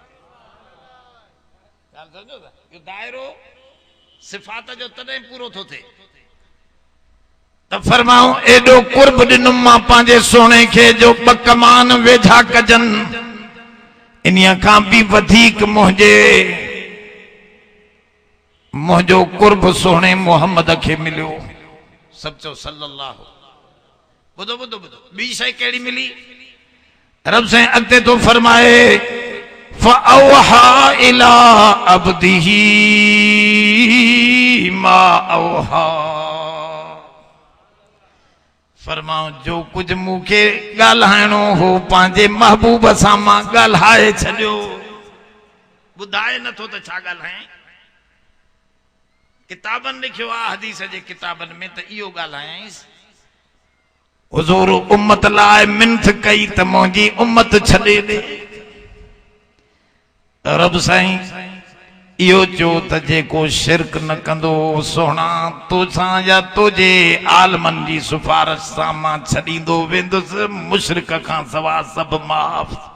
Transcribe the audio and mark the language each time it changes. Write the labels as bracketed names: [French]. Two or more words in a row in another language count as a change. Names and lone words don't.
[Sindhi] इहो दायरो सिफ़ात जो तॾहिं पूरो थो थिए त फरमाऊं एॾो कुर्ब ॾिनुमि मां पंहिंजे सोणे खे जो ॿ कमान वेझा कजनि इन्हीअ खां बि वधीक मुंहिंजो कुर्ब सोणे मोहम्मद खे मिलियो सचो सल्लल्लाहु ॿुधो ॿुधो ॿुधो ॿी शइ कहिड़ी मिली रब साईं अॻिते तो फरमाए [Arabic] فأوحى إلى عبده ما أوحى [Sindhi] फरमाओ जो कुछ मूंखे ॻाल्हाइणो हो पंहिंजे महबूब सां मां ॻाल्हाए छॾियो ॿुधाए नथो त छा ॻाल्हाए किताबनि लिखियो आहे हदीस जे किताबनि में त इहो ॻाल्हायसि हुज़ूर उम्मत लाइ मिन्थ कई त मुंहिंजी उम्मत छॾे ॾे रब साईं इहो चयो त जेको शिरक न कंदो सोना तोसां या तुझे आलमनि जी सिफारिश सां मां छॾींदो वेंदुसि मुशरिक खां सवा सभु माफ़